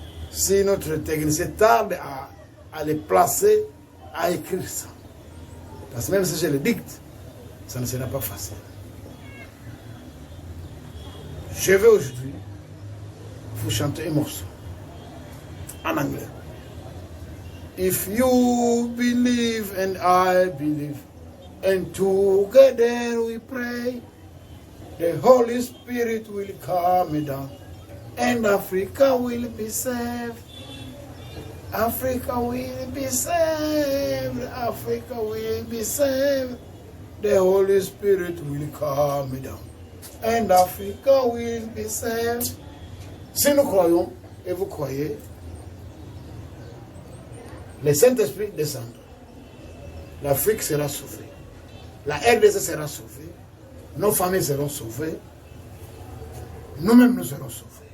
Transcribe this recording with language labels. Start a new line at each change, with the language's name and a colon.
French: Si notre technicien tarde à les placer, à écrire ça, parce que même si je le dicte, ça ne sera pas facile. Je vais aujourd'hui vous chanter un morceau en anglais.
English: If you believe and I believe, and together we pray, the Holy Spirit will come down, and Africa will be saved. Africa will be saved. Africa will be saved. The Holy Spirit will come down, and Africa will be saved.
French: Si nous croyons, et vous croyez, le Saint-Esprit descendra. L'Afrique sera sauvée. La RDC sera sauvée. Nos familles seront sauvées. Nous-mêmes, nous serons sauvés.